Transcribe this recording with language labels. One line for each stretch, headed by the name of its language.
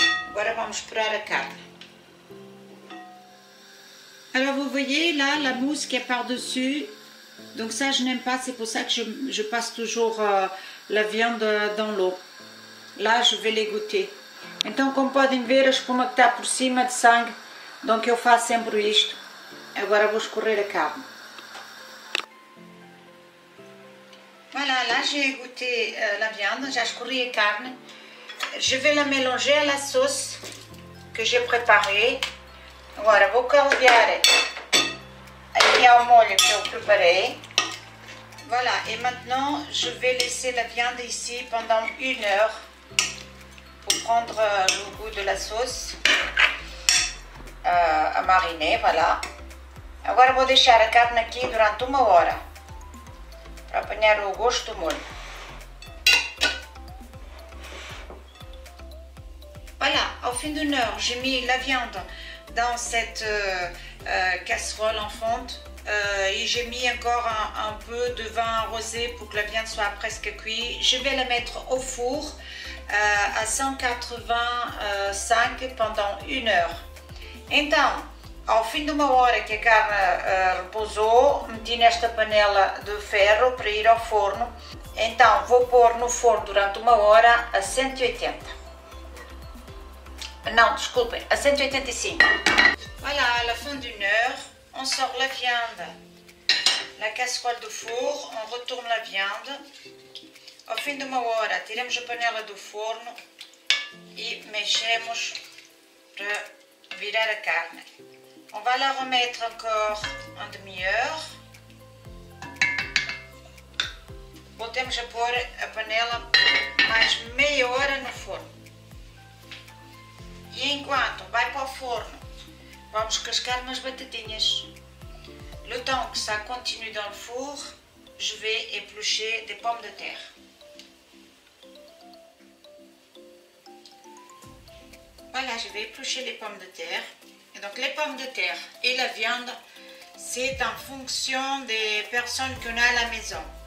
Portuguese: Agora vamos furar a carne.
French: Alors vous voyez là la mousse qui est par-dessus. Donc ça je n'aime pas, c'est pour ça que je passe toujours la viande dans l'eau. Lá je vais les goûter.
Portuguese: Então como podem ver a espuma que está por cima de sangue, donc eu faço sempre isto. Agora vou escorrer a carne.
French: Voilà, là j'ai goûté la viande, j'ai
Portuguese: escorri a carne.
French: Je vais la mélanger à la sauce que j'ai préparée.
Portuguese: Agora vou caldear aqui ao molho que eu preparei.
French: Voilà, et maintenant je vais laisser la viande ici pendant 1 heure pour prendre le goût de la sauce a mariner, voilà.
Portuguese: Agora vou deixar a carne aqui durante 1 hora para apanhar o gosto do molho.
French: Voilà, au fin d'1 heure, j'ai mis la viande dans cette casserole en fonte. Et j'ai mis encore un peu de vin rosé pour que la viande soit presque cuite. Je vais la mettre au four à 185 pendant 1 heure.
Portuguese: Então, ao fim de 1 hora que a carne repousou, meti nesta panela de ferro para ir ao forno. Então, vou pôr no forno durante 1 hora a 180. Não, desculpem, a 185.
French: Voilà, à la fin d'1 heure, on sort la viande, la casserole do four, on retourne la viande.
Portuguese: Ao fim de 1 hora, tiramos a panela do forno e mexemos para virar a carne.
French: On va la remettre encore en demi-heure.
Portuguese: voltemos a pôr a panela mais meia hora no forno. E enquanto vai para o forno, vamos cascar umas batatinhas.
French: Le temps que ça continue dans le four, je vais éplucher des pommes de terre. Voilà, je vais éplucher les pommes de terre. Et donc les pommes de terre et la viande, c'est en fonction des personnes qu'on a à la maison.